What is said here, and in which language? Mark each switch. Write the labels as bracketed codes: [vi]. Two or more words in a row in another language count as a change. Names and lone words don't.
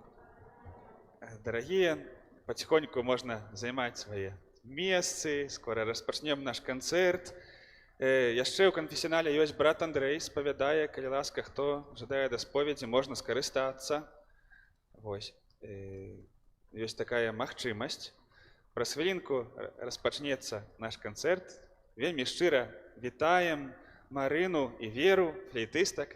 [ru] Дорогие, потихоньку можно займать свои месцы. Скоро распочнем наш концерт. [be] Яшчэ ў канфесіянале ёсць брат Андрэй, спавядае, калі ласка, хто жадае да споведзі, можна скарыстацца. Вось. Ёсць такая магчымасць. Праз хвілінку распачнецца наш канцэрт. Вельмі шчыра вітаем Марыну і Веру, флейтыстак.